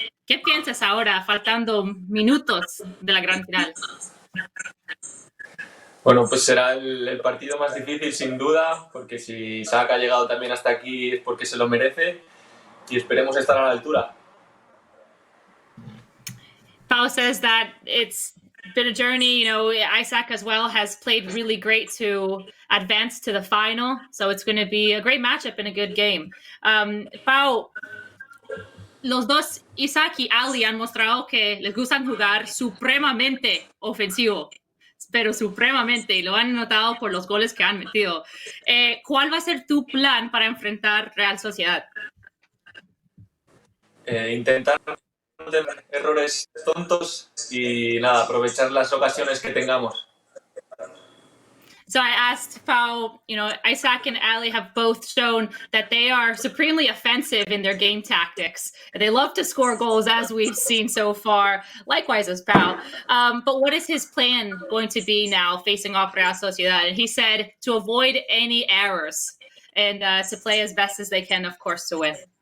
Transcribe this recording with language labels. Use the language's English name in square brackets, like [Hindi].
[Spanish] ¿Qué piensas ahora, faltando minutos de la gran final? Bueno, pues será el partido más difícil sin duda, porque si Isaac ha llegado también hasta aquí es porque se lo merece y esperemos estar a la altura. [English] Pau says that it's been a journey. Isaac as well has played really great to advance to the final. So it's going to be a great matchup and a good game. [Spanish] Pau, los dos, Isaac y Allie, han mostrado que les gustan jugar supremamente ofensivo, pero supremamente, y lo han notado por los goles que han metido. ¿Cuál va a ser tu plan para enfrentar Real Sociedad? Intentar errores tontos y nada, aprovechar las ocasiones que tengamos. [English] So I asked Pau, Isaac and Allie have both shown that they are supremely offensive in their game tactics. They love to score goals, as we've seen so far, likewise as Pau. But what is his plan going to be now facing off Real Sociedad? And he said to avoid any errors and to play as best as they can, of course, to win.